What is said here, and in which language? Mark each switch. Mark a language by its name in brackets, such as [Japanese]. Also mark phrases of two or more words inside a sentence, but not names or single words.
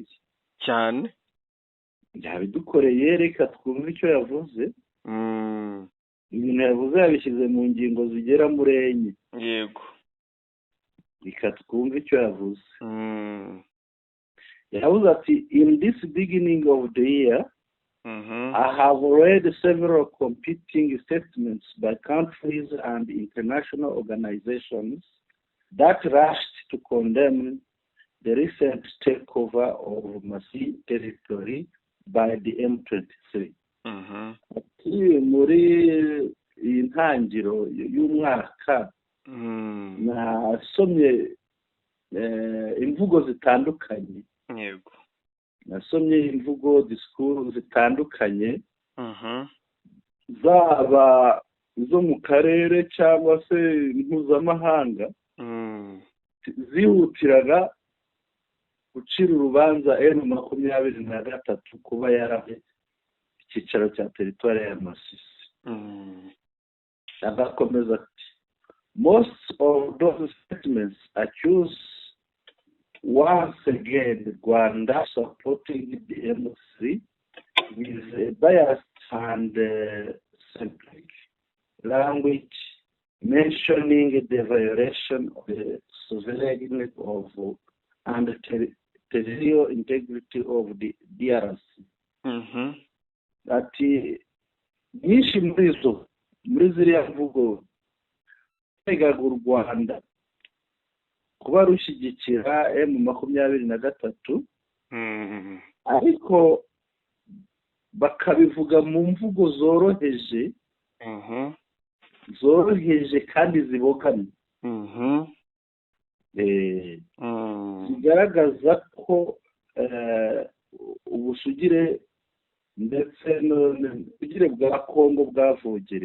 [Kinyarwanda] cyane yabidukoreye reka twumve icyo yavuze ibintu yavuze yabishyize mu ngingo zigera muri 4 yego reka twumve icyo yavuze yavuze ati [English] in this beginning of the year I have read several competing statements by countries and international organizations that rushed to condemn the recent takeover of Masisi territory by the M23. [Kinyarwanda] Muri iyi ntangiro y'umwaka nasomye imvugo zitandukanye yego nasomye imvugo disikuru zitandukanye zaba zo mu karere cyangwa se mpuzamahanga zihutiraga gucira urubanza M23 kuba yarahe icyicaro cya teritwari ya Masisi agakomeza [English] ati most of those statements accuse once again Rwanda supporting the M3 with a biased and simplic language mentioning the violation of the sovereignty of and territorial integrity of the DRC. [Kinyarwanda] Ati nyinshi muri ziriya mvugo tegaga u Rwanda kuba rushyigikira M23 ariko bakabivuga mu mvugo zoroheje kandi zibogamye zigaragaza ko ubusugire ndetse n'ubusugire bwa Kongo bwavogerewe